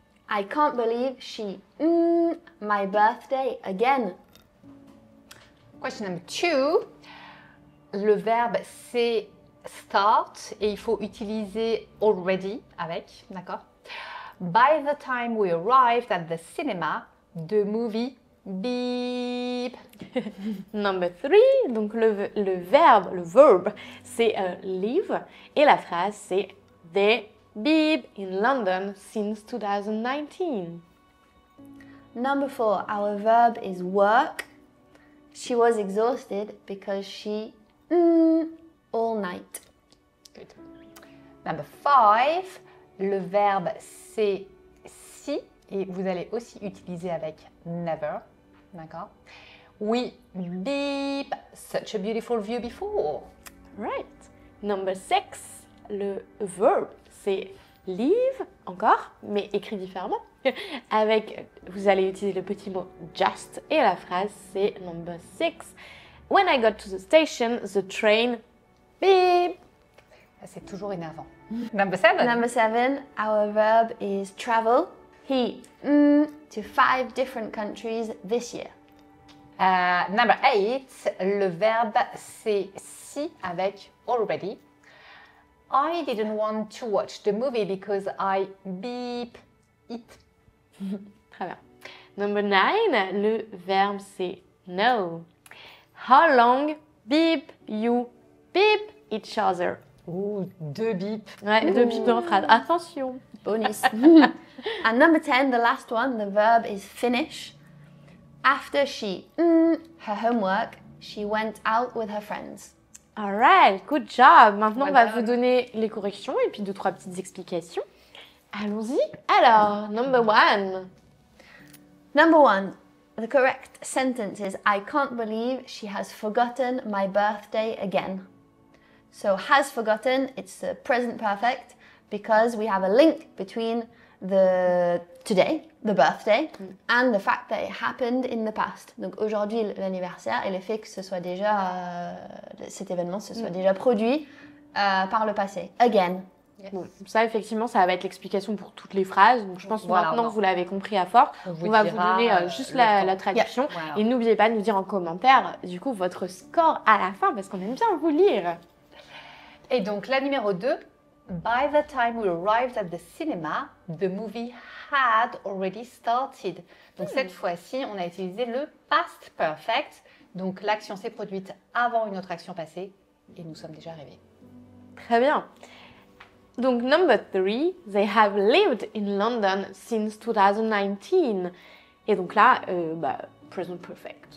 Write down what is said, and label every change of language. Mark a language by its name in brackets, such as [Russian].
[English] I can't believe she my birthday again. Question number 2. [French] Le verbe c'est start et il faut utiliser already avec, d'accord? [English] By the time we arrived at the cinema, the movie beep. [French] Number 3, donc le verbe, c'est leave et la phrase c'est [English] they been in London since 2019. Number 4. Our verb is work. She was exhausted because she all night. Good. [French] Number 5, le verbe c'est si et vous allez aussi utiliser avec never, d'accord? [English] We beep such a beautiful view before. Right. [French] Number 6, le verbe c'est leave encore, mais écrit différemment. Vous allez utiliser le petit mot just et la phrase c'est number 6. [English] When I got to the station, the train beep. [French] C'est toujours énervant. [English] Number 7. Number 7. Our verb is travel. He to 5 different countries this year. [French] Number 8, le verbe c'est si avec already. [English] I didn't want to watch the movie because I beep it. [French] Très bien. Number 9, le verbe c'est no. [English] How long beep you beep each other? [French] Ouh, 2 bips. Ouais, 2 bips dans la phrase. Attention. Bonus. [English] And number 10, the last one, the verb is finish. After she her homework, she went out with her friends. Alright, good job. [French] Maintenant, on va Voilà. vous donner les corrections et puis 2-3 petites explications. Allons-y. Alors, number 1. [English] Number 1, the correct sentence is I can't believe she has forgotten my birthday again. So has forgotten, it's the present perfect because we have a link between the today, the birthday, and the fact that it happened in the past. [French] Donc aujourd'hui l'anniversaire et le fait que ce soit déjà cet événement se soit déjà produit par le passé. Again. Yes. Bon, ça, effectivement, ça va être l'explication pour toutes les phrases. Donc, je pense que Voilà, maintenant, vous l'avez compris à force. On On va vous dira, donner juste le la temps. traduction. Voilà. Et n'oubliez pas de nous dire en commentaire, du coup, votre score à la fin, parce qu'on aime bien vous lire. Et donc la numéro 2, [English] by the time we arrived at the cinema, the movie had already started. [French] Donc cette fois-ci, on a utilisé le past perfect. Donc l'action s'est produite avant une autre action passée et nous sommes déjà arrivés. Très bien. [English] Donc, number 3, they have lived in London since 2019. [French] Et donc là, [English] present perfect.